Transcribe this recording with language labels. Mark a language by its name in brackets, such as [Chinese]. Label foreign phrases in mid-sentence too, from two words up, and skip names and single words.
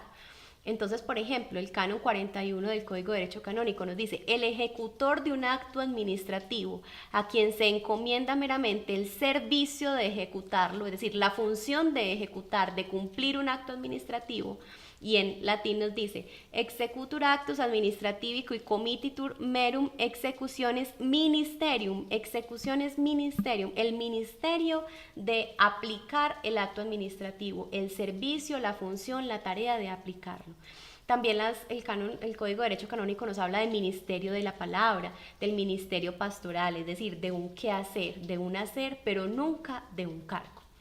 [Spanish] Entonces, por ejemplo, el canon 41 del Código de Derecho Canónico nos dice: el ejecutor de un acto administrativo a quien se encomienda meramente el servicio de ejecutarlo, es decir, la función de ejecutar, de cumplir un acto administrativo. Y en latín nos dice: [Latin] executur actus administrativi cui comititur merum executiones ministerium. Execuciones ministerium, [Spanish] el ministerio de aplicar el acto administrativo, el servicio, la función, la tarea de aplicarlo. También el Código de Derecho Canónico nos habla del ministerio de la palabra, del ministerio pastoral, es decir, de un quehacer, de un hacer, pero nunca de un cargo.